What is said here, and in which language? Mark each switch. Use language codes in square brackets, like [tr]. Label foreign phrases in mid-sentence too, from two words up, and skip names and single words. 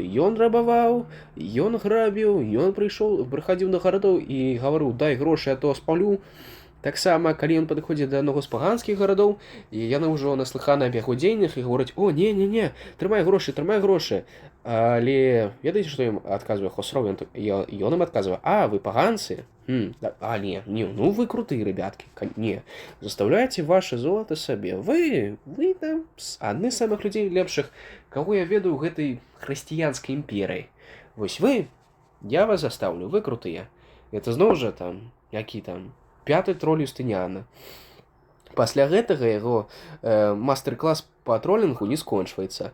[be] Ён рабаваў, ён грабіў, ён прыхадзіў на гарадоў і гаварыў: дай грошы, а то спалю. Таксама, калі ён падыходзіць да аднаго з паганскіх гарадоў, і яны ўжо наслыханы аб яго дзеяннях і гавораць: «О, не, трымай грошы. Але ведаеце, што ім адказвае Хосроў? Ён ім адказвае: «А, вы паганцы? [ru] Не, ну вы крутые, ребятки. [be] Не, заставляйте ваше золото сабе. Вы там адны з самых людзей лепшых, каго я ведаю ў гэтай хрысціянскай імперыі. Вось вы, [ru] я вас заставлю, [be] вы крутыя». Это зноў жа там, які там, 5-й троль Юстыніяна. Пасля гэтага яго мастер-клас па тролінгу не скончваецца.